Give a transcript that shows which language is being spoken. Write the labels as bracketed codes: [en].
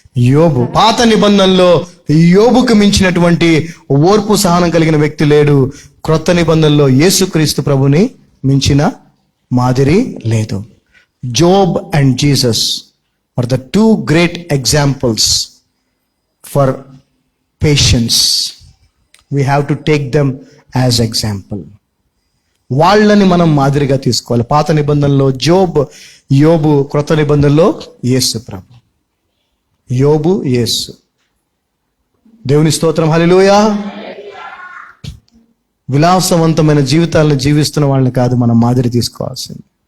[te] యోబు పాత నిబంధనలో యోబుకు మించినటువంటి ఓర్పు, సహనం కలిగిన వ్యక్తి లేడు. క్రొత్త నిబంధనలో యేసుక్రీస్తు ప్రభుని మించిన మాదిరి లేదు. [en] Job and Jesus are the 2 great examples for patience. We have to take them as example. [te] వాళ్ళని మనం మాదిరిగా తీసుకోవాలి. పాత నిబంధనలో యోబు, క్రొత్త నిబంధనలో యేసు ప్రభు. యోబు, యేసు. దేవుని స్తోత్రం. హల్లెలూయా. విలాసవంతమైన జీవితాలను జీవిస్తున్న వాళ్ళని కాదు మనం మాదిరి తీసుకోవాల్సింది.